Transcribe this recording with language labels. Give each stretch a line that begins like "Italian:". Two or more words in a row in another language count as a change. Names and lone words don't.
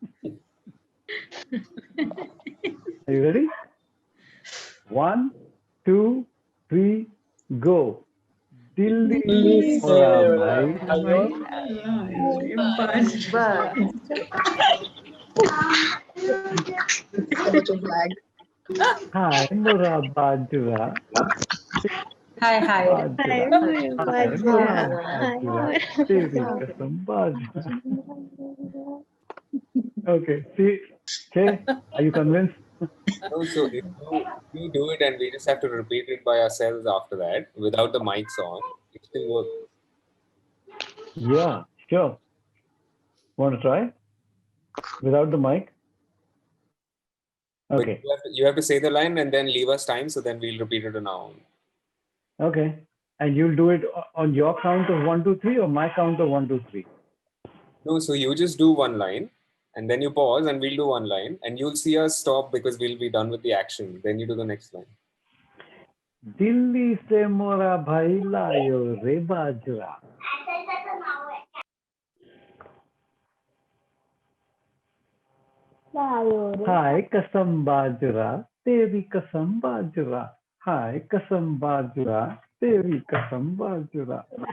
English: Are you ready? 1, 2, 3, go.
Hindi: Dilli se mora bhai
English: So much of lag.
Hindi: Hi, mora bajra. Hi, hi. Bajra. Hi, mora bajra. Teri kasam bajra.
English: Okay, see, okay, are you convinced? No, so if you do it and we just have to repeat it by ourselves after that, without the mics on, it still works. Yeah, sure. Want to try? Without the mic? Okay. But you have to say the line and then leave us time, so then we'll repeat it on our own. Okay. And you'll do it on your count of 1, 2, 3 or my count of 1, 2, 3? No, so you just do one line and then you pause and we'll do one line and you'll see us stop because we'll be done with the action. Then you do the next line.
Hindi: दिल्ली से मोरा भाई लायो रे बाजरा. हाय कसम बाजरा, तेरी कसम बाजरा. हाय कसम बाजरा, तेरी कसम बाजरा.